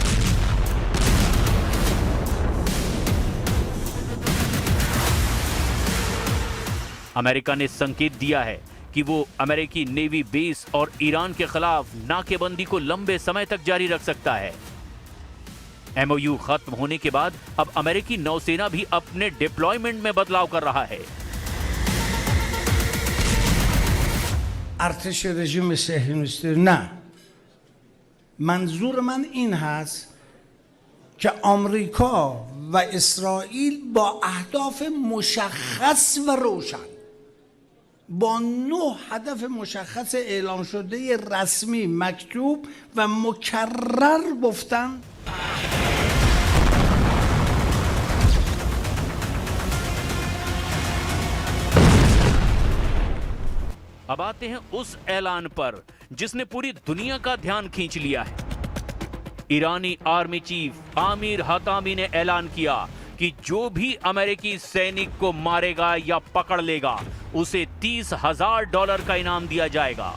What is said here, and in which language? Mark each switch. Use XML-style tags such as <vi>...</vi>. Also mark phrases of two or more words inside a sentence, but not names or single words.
<hi>अमेरिका ने संकेत दिया है कि वो अमेरिकी</hi> <en>navy base</en> <hi>और ईरान के खिलाफ नाकेबंदी को लंबे समय तक जारी रख सकता है। MOU खत्म होने के बाद अब अमेरिकी नौसेना भी अपने डिप्लॉयमेंट में बदलाव कर रहा है।</hi> <fa>ارتش رژیم صهیونیستی نه، منظور من این هست که آمریکا و اسرائیل با اهداف مشخص و روشن، با 9 هدف مشخص اعلام شده رسمی مکتوب و مکرر گفتن</fa> <hi>अब आते हैं उस ऐलान पर जिसने पूरी दुनिया का ध्यान खींच लिया है। ईरानी</hi> <en>army chief</en> <hi>आमिर हतामी ने ऐलान किया कि जो भी अमेरिकी सैनिक को मारेगा या पकड़ लेगा उसे $30,000 का इनाम दिया जाएगा।</hi>